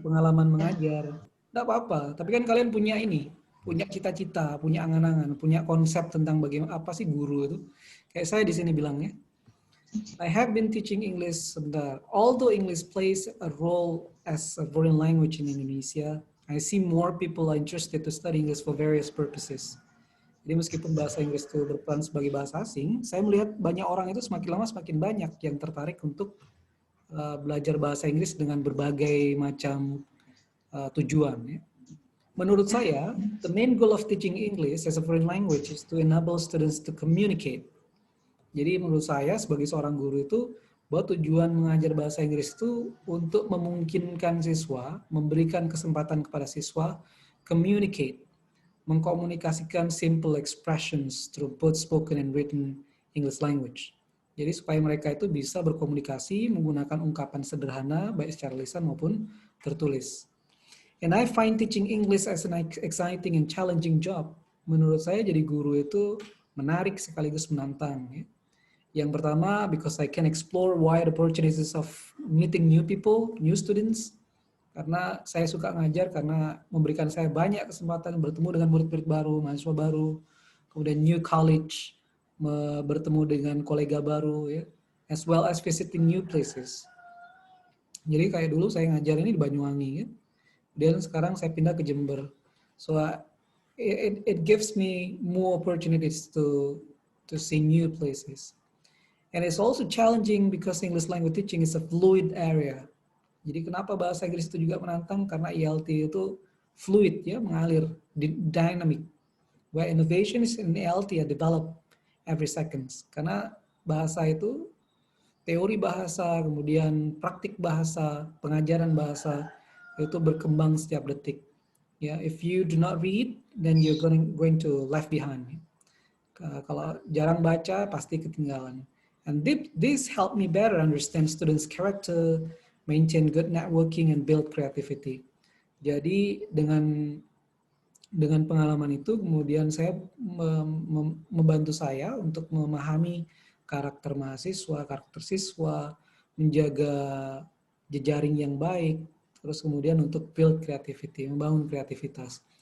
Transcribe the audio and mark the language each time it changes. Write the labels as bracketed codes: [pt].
[id] pengalaman mengajar. Enggak apa-apa, tapi kan kalian punya ini, punya cita-cita, punya angan-angan, punya konsep tentang bagaimana apa sih guru itu. Kayak saya di sini bilangnya, [en] I have been teaching English [id] sebentar. [en] Although English plays a role as a foreign language in Indonesia, I see more people are interested to study English for various purposes. [id] Jadi meskipun bahasa Inggris itu berperan sebagai bahasa asing, saya melihat banyak orang itu semakin lama semakin banyak yang tertarik untuk belajar bahasa Inggris dengan berbagai macam tujuan. Ya. Menurut saya, [en] the main goal of teaching English as a foreign language is to enable students to communicate. [id] Jadi menurut saya sebagai seorang guru itu, bahwa tujuan mengajar bahasa Inggris itu untuk memungkinkan siswa, memberikan kesempatan kepada siswa communicate, mengkomunikasikan [en] simple expressions through both spoken and written English language. [id] Jadi supaya mereka itu bisa berkomunikasi menggunakan ungkapan sederhana baik secara lisan maupun tertulis. [en] And I find teaching English as an exciting and challenging job. [id] Menurut saya jadi guru itu menarik sekaligus menantang. Ya. Yang pertama, [en] because I can explore wide opportunities of meeting new people, new students. [id] Karena saya suka ngajar karena memberikan saya banyak kesempatan bertemu dengan murid-murid baru, mahasiswa baru, kemudian new college, bertemu dengan kolega baru, ya, [en] as well as visiting new places. [id] Jadi kayak dulu saya ngajar ini di Banyuwangi, ya. Dan sekarang saya pindah ke Jember. [en] So it gives me more opportunities to see new places. And it's also challenging because English language teaching is a fluid area. [id] Jadi kenapa bahasa Inggris itu juga menantang? Karena ELT itu fluid, ya, mengalir, dynamic. [en] Where innovations in ELT are developed every seconds. [id] Karena bahasa itu, teori bahasa, kemudian praktik bahasa, pengajaran bahasa, itu berkembang setiap detik. [en] Ya, if you do not read, then you're going to left behind. [id] Kalau jarang baca, pasti ketinggalan. [en] And this helped me better understand students' character, maintain good networking, and build creativity. [id] Jadi dengan pengalaman itu, kemudian saya membantu saya untuk memahami karakter mahasiswa, karakter siswa, menjaga jejaring yang baik, terus kemudian untuk build creativity, membangun kreativitas.